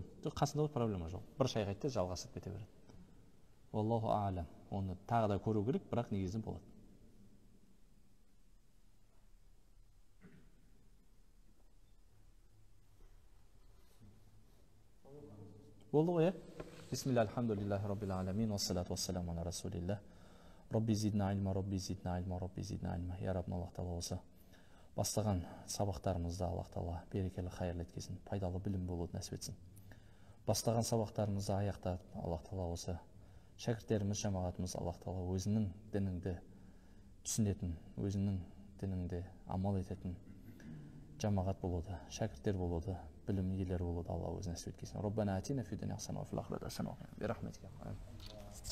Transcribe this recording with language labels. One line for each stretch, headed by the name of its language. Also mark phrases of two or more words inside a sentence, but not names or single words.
Kazakh: Жоқ, қасында проблема жоқ. Бір шай қайтты жалғастырып кете береді.
Arabic: الله أعلم.
Kazakh: Оны тағы да көру керек, бірақ негізі болады. Болды ғой,
Arabic: بسم الله، الحمد لله رب العالمين، والصلاة والسلام على رسول الله. رب زدنا علما، رب زدنا علما، رب زدنا علما.
Kazakh: Я Раббим, Аллах Тағала осы бастаған сабақтарымызда Аллах Тағала берекелі хайырлы еткесін, пайдалы білім болуды нәсіп етсін. Бастаған сабақтарымызды аяқтап, Аллах Тағала осы шәкірттеріміз, жамағатымыз Аллах Тағала өзінің дініңді түсінетін, өзінің дініңде амал ететін жамағат болуды, шәкірттер болуды, білім иелері болуды Алла өзі нәсіп еткесін.
Arabic: ربنا آتنا في الدنيا حسنة وفي الآخرة حسنة وقنا. Бирахметика.